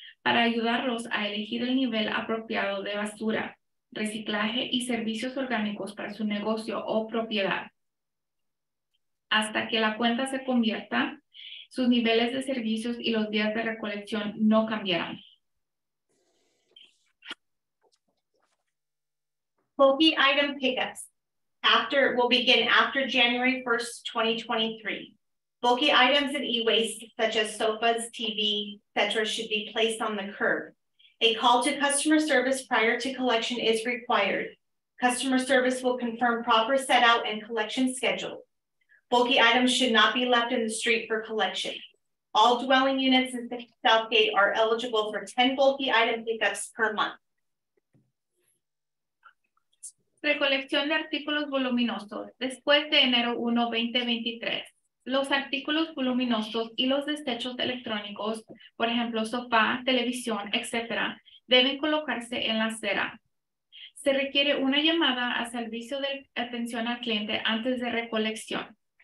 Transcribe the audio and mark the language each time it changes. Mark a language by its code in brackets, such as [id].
[es] para ayudarlos a elegir el nivel apropiado de basura, reciclaje y servicios orgánicos para su negocio o propiedad. Hasta que la cuenta se convierta, sus niveles de servicios y los días de recolección no cambiarán. [en] Bulky item pickups will begin after January 1st, 2023. Bulky items and e-waste such as sofas, TV, etc. should be placed on the curb. A call to customer service prior to collection is required. Customer service will confirm proper set out and collection schedule. Bulky items should not be left in the street for collection. All dwelling units in Southgate are eligible for 10 bulky item pickups per month. [es] Recolección de artículos voluminosos. Después de enero 1, 2023, los artículos voluminosos y los desechos electrónicos, por ejemplo, sofá, televisión, etc., deben colocarse en la acera. Se requiere una llamada a servicio de atención al cliente antes de recolección.